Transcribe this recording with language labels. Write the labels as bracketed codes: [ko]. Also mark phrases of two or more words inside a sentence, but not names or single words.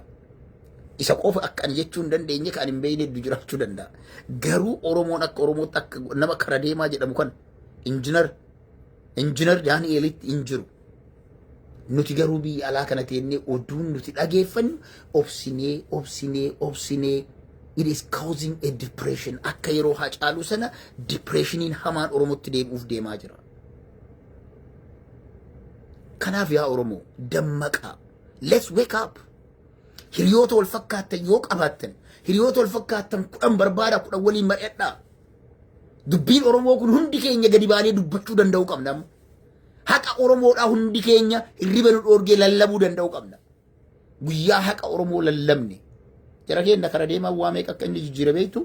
[om] Isa qofa akka ani jechuu hin dandeenye kan hin beekne jiraachuu danda'a. Garuu Oromoon akka Oromootti akka nama kara deemaa jedhamu kan injinar Daani'eelitti hin jiru. Nuti garuu biyya alaa kana teennee oduun nuti dhageeffannu obsinee [en] it is causing a depression. [om] Akka yeroo Hacaaluu sana depressioniin hamaan Oromootti deemaa jira. Kanaaf yaa Oromoo dammaqaa. [en] Let's wake up. [om] Hiriyoota wal fakkaattan yoo qabaattan hiriyoota wal fakkaattan 10 barbaada 10 waliin mari'adhaa. Dubbiin Oromoo kun hundi keenya gadi baanee dubbachuu danda'u qabna. Haqa Oromoodhaa hundi keenya hirriba nu dhoorgee lallabuu danda'u qabna. Guyyaa haqa Oromoo lallabne jara keenya kara deemaa waa meeqa akka inni jijjiira beektu.